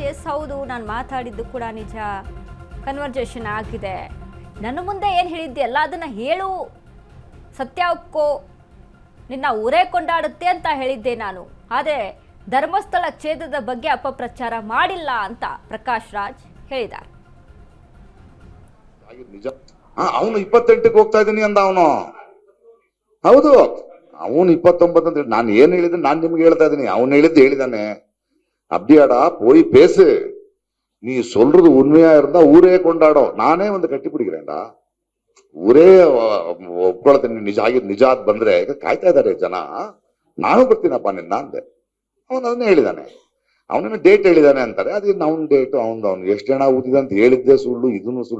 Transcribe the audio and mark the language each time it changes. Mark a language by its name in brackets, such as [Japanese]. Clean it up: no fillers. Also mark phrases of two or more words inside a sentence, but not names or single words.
[Kannada] ಎಸ್ ಹೌದು, ನಾನು ಮಾತಾಡಿದ್ದು ಕೂಡ ನಿಜ, ಕನ್ವರ್ಜೇಷನ್ ಆಗಿದೆ, ನನ್ನ ಮುಂದೆ ಏನು ಹೇಳಿದ್ದೆ ಎಲ್ಲ ಅದನ್ನ ಹೇಳು, ಸತ್ಯ ಒಪ್ಕೋ, ನಿನ್ನ ಊರೇ ಕೊಂಡಾಡುತ್ತೆ ಅಂತ ಹೇಳಿದ್ದೆ ನಾನು, ಆದರೆ ಧರ್ಮಸ್ಥಳ ಕ್ಷೇತ್ರದ ಬಗ್ಗೆ ಅಪಪ್ರಚಾರ ಮಾಡಿಲ್ಲ ಅಂತ ಪ್ರಕಾಶ್ ರಾಜ್ ಹೇಳಿದ್ದಾರೆ. ಅವನು 28ಕ್ಕೆ ಹೋಗ್ತಾ ಇದ್ದೀನಿ ಅಂದ ಅವನು. ಹೌದು, ಅವನು 29 ಅಂತ ನಾನು ಏನ್ ಹೇಳಿದ್ರೆ ನಾನು ನಿಮ್ಗೆ ಹೇಳ್ತಾ ಇದ್ದೀನಿ. ಅವನು ಹೇಳಿದ್ದು ಹೇಳಿದಾನೆ, [Tamil] அப்படியாடா போய் பேசு, நீ சொல்றது உண்மையா இருந்தா ஊரே கொண்டாடோ, [Kannada] ನಾನೇ ಒಂದು ಕಟ್ಟಿ பிடிக்கிறேன்டಾ, ಊರೇ ಒಪ್ಕೊಳ್ತೀನಿ ನಿಜ ಆಗಿದ್ ನಿಜ ಆದ್ ಬಂದ್ರೆ ಕಾಯ್ತಾ ಇದಾರೆ ಜನ, ನಾನು ಬರ್ತೀನಪ್ಪ ನಿನ್ನ ಅಂದೆ. ಅವನು ಅದನ್ನೇ ಹೇಳಿದಾನೆ. ಅವನೇನು ಡೇಟ್ ಹೇಳಿದಾನೆ ಅಂತಾರೆ, ಅದೇನು ಅವ್ನ ಡೇಟ್ ಅವ್ನು ಎಷ್ಟು ಜನ ಊದಿದೆ ಅಂತ ಹೇಳಿದ್ದೆ ಸುಳ್ಳು, ಇದನ್ನು ಸುಳ್ಳು.